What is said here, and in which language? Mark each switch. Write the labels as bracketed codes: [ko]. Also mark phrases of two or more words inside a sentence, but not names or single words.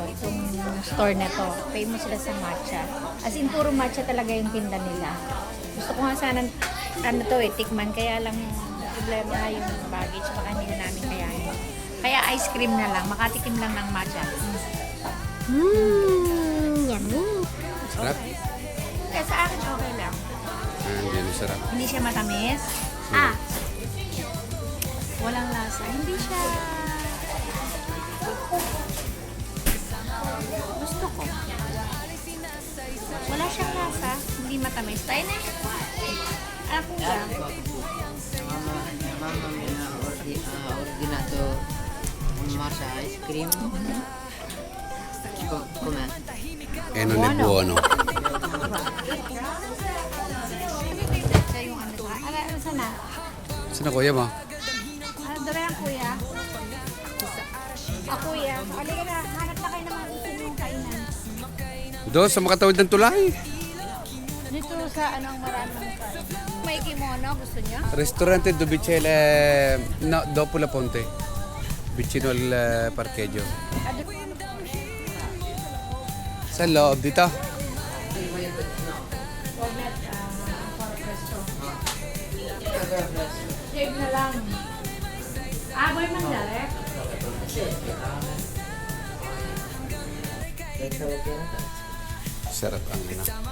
[tl] Itong store na to. Famous sila sa matcha. [en] As in, [tl] puro matcha talaga yung tinda nila. Gusto ko nga sana, ano to tikman. Kaya lang yung problema nga yung baggage. Baka hindi na namin kayahin. Kaya [en] ice cream [tl] na lang. Makatikim lang ng matcha. Yummy. sarap? Kaya sa akin okay lang. Hindi na sarap. Hindi siya matamis. Walang lasa. Hindi siya... Gusto ko. Wala siyang lasa. Hindi matamis. Tayo na. Ako ba? [it] Mama ordinato un matcha [en] ice cream. [it] Com'è? Non è buono. [tl] Siya yung ano ba? Ano sana? Saan kuya mo? Ano daw yan, kuya? Kuya. Halika na. Hanap na kayo ng mga gusto niyong kainan. Doon sa makatawid ng tulay. Dito sa anong maraming kain. May kimono. Gusto niyo? [it] Ristorante Dubicele, no, dopo la ponte. Vicino al parcheggio. [tl] Sa loob dito. Save na lang. Boy man direct. Sarap ang ano.